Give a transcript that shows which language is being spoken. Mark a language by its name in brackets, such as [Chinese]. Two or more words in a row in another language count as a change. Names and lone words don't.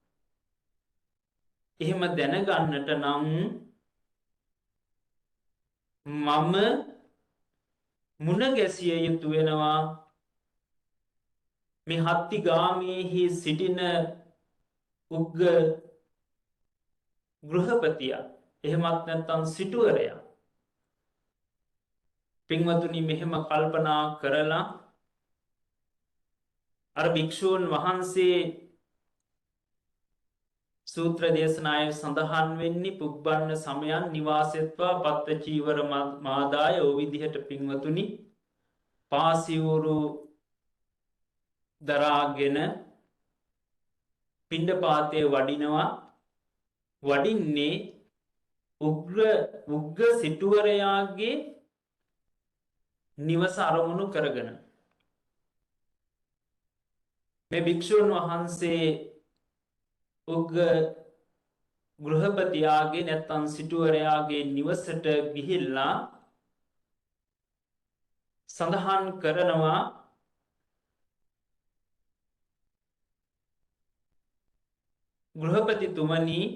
[Sinhala] එහෙම දැනගන්නට නම් මම මුණ ගැසිය යුතු වෙනවා මේ හත්තිගාමීහි සිටින උග්ග ගෘහපතියා එහෙමත් නැත්නම් සිටුවරයා පින්වතුනි මෙහෙම කල්පනා කරලා අර භික්ෂූන් වහන්සේ සූත්‍ර දේශනාවේ සඳහන් වෙන්නේ [Pali] පුබ්බන්න සමයන් නිවාසෙත්වා පත්ත චීවර මාදාය [Sinhala] ඕ විදිහට පින්වතුනි පාසිවුරු දරාගෙන පිණ්ඩපාතේ වඩිනවා වඩින්නේ උග්ග සිටුවරයාගේ නිවස අරමුණු කරගෙන මේ භික්ෂූන් වහන්සේ උග්ග ගෘහපතියාගේ නැත්නම් සිටුවරයාගේ නිවසට ගිහිල්ලා සඳහන් කරනවා ගෘහපතිතුමනි